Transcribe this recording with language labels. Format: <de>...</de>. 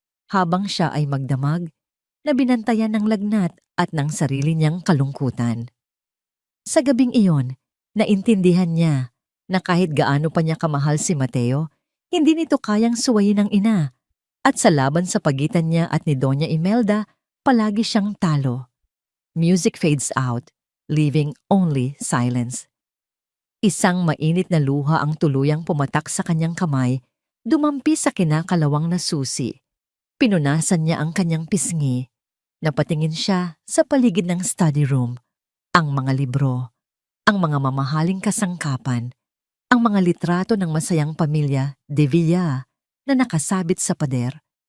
<tl>Habang siya ay magdamag, na binantayan ng lagnat at ng sarili niyang kalungkutan. Sa gabing iyon, naintindihan niya na kahit gaano pa niya kamahal si Mateo, hindi nito kayang suwayin ng ina. At sa laban sa pagitan niya at ni Doña Imelda, palagi siyang talo.</tl> <en>Music fades out, leaving only silence.</en> <tl>Isang mainit na luha ang tuluyang pumatak sa kanyang kamay, dumampi sa kinakalawang na susi. Pinunasan niya ang kanyang pisngi. Napatingin siya sa paligid ng study room. Ang mga libro, ang mga mamahaling kasangkapan, ang mga litrato ng masayang pamilya, de Villa, na nakasabit sa pader.</tl>